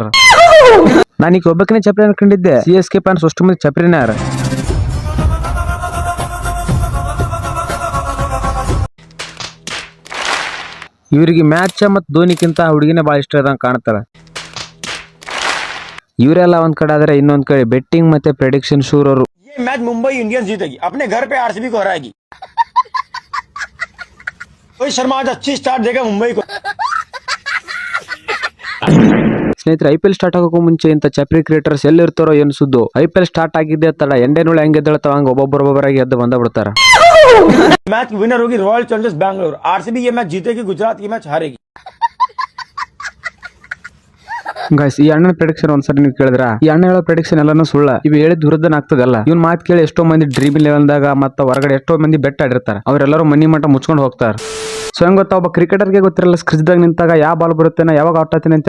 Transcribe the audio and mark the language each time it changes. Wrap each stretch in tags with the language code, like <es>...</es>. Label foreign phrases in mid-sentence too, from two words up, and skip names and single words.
<kn>ನಾನು ಈಗ ಒಬ್ಬಕಿನ ಚಪ್ರಿ ಅನ್ಕೊಂಡಿದ್ದೆ, CSK ಫ್ಯಾನ್ಸ್ ಅಷ್ಟು ಮಂದಿ ಚಪ್ರಿನ ಯಾರ. ಇವರಿಗೆ ಮ್ಯಾಚ್ ಮತ್ತು ಧೋನಿಕ್ಕಿಂತ ಹುಡುಗಿನೇ ಭಾಳ ಇಷ್ಟ ಇದ್ದಂಗೆ ಕಾಣ್ತಾರ. ಇವರೆಲ್ಲ ಒಂದ್ ಕಡೆ ಆದ್ರೆ ಇನ್ನೊಂದ್ ಕಡೆ ಬೆಟ್ಟಿಂಗ್ ಮತ್ತೆ ಪ್ರೆಡಿಕ್ಷನ್ ಶೂರ್ ಅವರು.</kn> <hi>मैच मुंबई इंडियंस जीतेगी, अपने घर पे RCB को हराएगी. रोहित शर्मा आज अच्छी स्टार्ट देगा मुंबई को.</hi> <kn>ಸ್ನೇಹಿತರೆ IPL ಸ್ಟಾರ್ಟ್ ಆಗೋಕ್ಕೂ ಮುಂಚೆ ಇಂಥ ಚಪ್ರಿ ಕ್ರಿಯೇಟರ್ಸ್ ಎಲ್ಲಿರ್ತಾರೋ ಏನು ಸುದ್ದು. IPL ಸ್ಟಾರ್ಟ್ ಆಗಿದ್ದೆ ತಡ ಎಂಡೆನೊಳ ಹೆಂಗೆ ಎದ್ದೇಳ್ತಾವ ಹಂಗ ಒಬ್ಬೊಬ್ಬರಾಗಿ ಎದ್ದು ಬಂದ ಬಿಡ್ತಾರ.</kn> <en>match winner</en> <hi>होगी रॉयल चैलेंजर्स बैंगलोर. RCB ये मैच जीतेगी, गुजरात ये मैच हारेगी.</hi> <kn>ಗೈಸ್ ಈ ಅಣ್ಣನ ಪ್ರೆಡಿಕ್ಷನ್ ಒಂದ್ಸರಿ ನೀವು ಕೇಳಿದ್ರ, ಈ ಅಣ್ಣ ಹೇಳೋ ಪ್ರೆಡಿಕ್ಷನ್ ಎಲ್ಲಾನು ಸುಳ್ಳ. ಇವ್ ಹೇಳಿದ್ ವಿರುದ್ಧನ ಆಗ್ತದಲ್ಲ. ಇವ್ನ ಮಾತು ಕೇಳಿ ಎಷ್ಟೋ ಮಂದಿ ಡ್ರೀಮ್ ಲೆವೆಲ್ದಾಗ ಮತ್ತ ಹೊರಗಡೆ ಎಷ್ಟೋ ಮಂದಿ ಬೆಟ್ ಆಡಿರ್ತಾರೆ. ಅವರೆಲ್ಲರೂ ಮನಿ ಮಠ ಮುಚ್ಕೊಂಡು ಹೋಗ್ತಾರ. ಸೊ ಹೆಂಗ್ ಗೊತ್ತಾ, ಒಬ್ಬ ಕ್ರಿಕೆಟರ್ಗೆ ಗೊತ್ತಿರಲ್ಲ ಸ್ಕ್ರಿಜ್ದಾಗ ನಿಂತಾಗ ಯಾವ ಬಾಲ್ ಬರುತ್ತೇನೆ, ಯಾವಾಗ ಔಟ್ ಆಗ್ತಾನೆ ಅಂತೇಳಿ.</kn>